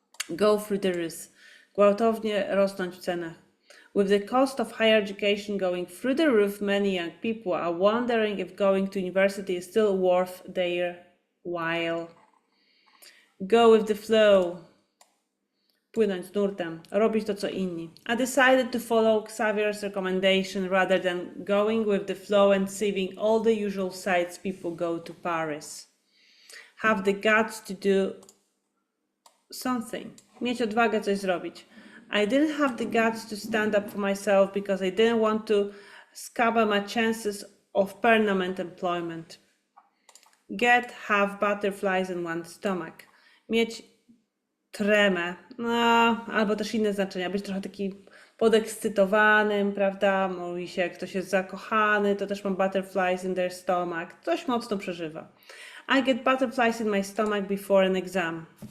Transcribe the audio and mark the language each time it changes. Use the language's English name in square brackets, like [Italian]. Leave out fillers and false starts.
[English] Go through the roof. [Polish] Gwałtownie rosnąć w cenach. [English] With the cost of higher education going through the roof, many young people are wondering if going to university is still worth their while. Go with the flow. [Polish] Płynąć z nurtem, robić to co inni. [English] I decided to follow Xavier's recommendation rather than going with the flow and saving all the usual sites people go to Paris. Have the guts to do something. [Polish] Mieć odwagę coś zrobić. [English] I didn't have the guts to stand up for myself because I didn't want to scupper my chances of permanent employment. Get, have butterflies in one's stomach. [Polish] Mieć tremę, no, albo też inne znaczenia, być trochę taki podekscytowanym, prawda? Mówi się, jak ktoś jest zakochany, to też ma [English] butterflies in their stomach. [Polish] Coś mocno przeżywa. [English] I get butterflies in my stomach before an exam.